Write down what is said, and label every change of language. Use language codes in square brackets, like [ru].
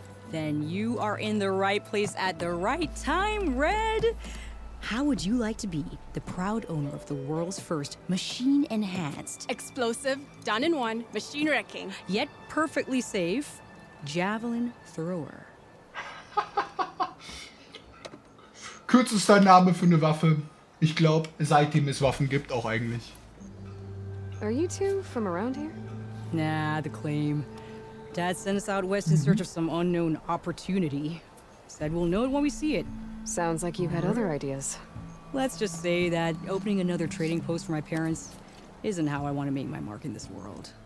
[en] Then you are in the right place at the right time, Red. How would you like to be the proud owner of the world's first machine-enhanced, Explosive, done in one, machine wrecking. yet perfectly safe, javelin thrower? [de] Kürzester Name für eine Waffe. Ich glaube, seitdem es Waffen gibt, auch eigentlich. [en] Are you two from around here? Nah, the claim. Dad sent us out west in search of some unknown opportunity. Said we'll know it when we see it. Sounds like you had other ideas. Let's just say that opening another trading post for my parents isn't how I want to make my mark in this world.